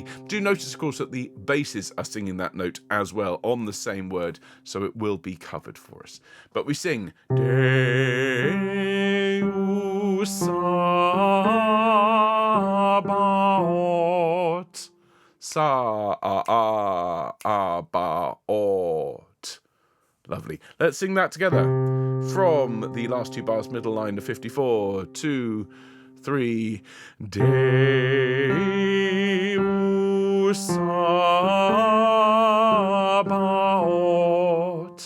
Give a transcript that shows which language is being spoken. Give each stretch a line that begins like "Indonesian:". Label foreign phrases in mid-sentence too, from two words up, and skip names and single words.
English: Do notice, of course, that the basses are singing that note as well on the same word, so it will be covered for us. But we sing
Latin: Deus Sabaoth. Sa-a-a-a-ba-ot.
English: Lovely. Let's sing that together. From the last two bars, middle line of 54, 2, 3.
Latin: Deus Sabaoth.